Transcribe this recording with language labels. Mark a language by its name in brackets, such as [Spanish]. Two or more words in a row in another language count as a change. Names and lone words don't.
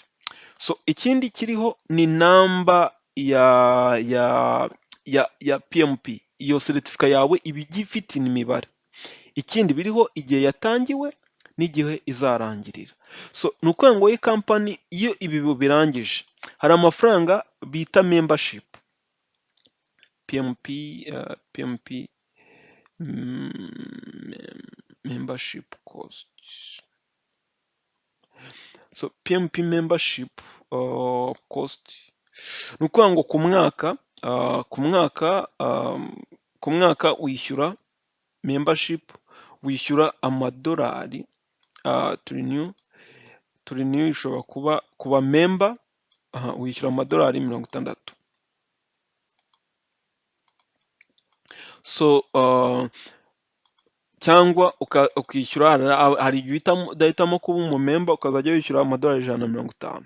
[Kinyarwanda] So ikindi kiriho ni namba ya PMP. Iyo certificate yawe iba igifite imibare. Ikindi biriho igihe yatangiwe n'igihe izarangirira. So ni ukuvuga ngo iyi company iyo ibi birangije, hari amafaranga bita membership. [English] PMP membership cost. [Kinyarwanda] So [English] PMP membership cost [Kinyarwanda] ni ukuvuga ngo ku mwaka wishyura membership, wishyura amadolari [English] to renew [Kinyarwanda] ishobora kuba member, wishyura amadolari 60. So cyangwa ukishyura, hari igihe udahitamo kuba umumemba ukazajya wishyura amadolari 150.